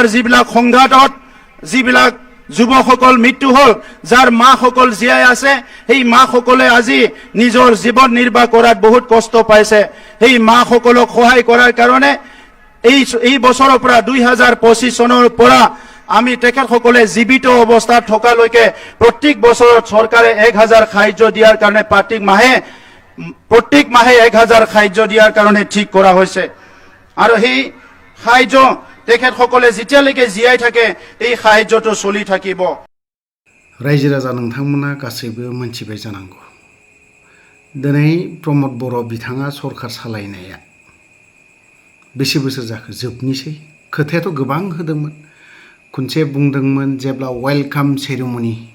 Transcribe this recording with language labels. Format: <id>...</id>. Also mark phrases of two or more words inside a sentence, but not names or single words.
<as>যিবিলাক সংঘাতত যিবিলাক যুৱকসকল মৃত্যু হ'ল যাৰ মাসকল জীয়াই আছে সেই মাসকলে আজি নিজৰ জীৱন নিৰ্বাহ কৰাত বহুত কষ্ট পাইছে সেই মাসকলক সহায় কৰাৰ কাৰণে এই বছৰৰ পৰা 2025 চনৰ পৰা আমি তেখেতসকলে জীৱিত অৱস্থাত থকালৈকে প্ৰত্যেক বছৰত চৰকাৰে 1000 সাহায্য দিয়াৰ কাৰণে প্ৰত্যেক মাহে 1000 সাহায্য দিয়াৰ কাৰণে ঠিক কৰা হৈছে আৰু সেই সাহায্য তেখেতসকলে যেতিয়ালৈকে জীয়াই থাকে এই সাহায্যটো চলি থাকিব</as> <brx>रायजो राजा नोंथांमोना गासैबो मोनथिबाय जानांगौ दिनै प्रमद बर' बिथाङा सरखार सालायनाया बेसे बोसोर जाखो जोबनिसै खोथायाथ' गोबां होदोंमोन खनसे बुंदोंमोन जेब्ला</brx> <en>welcome ceremony</en>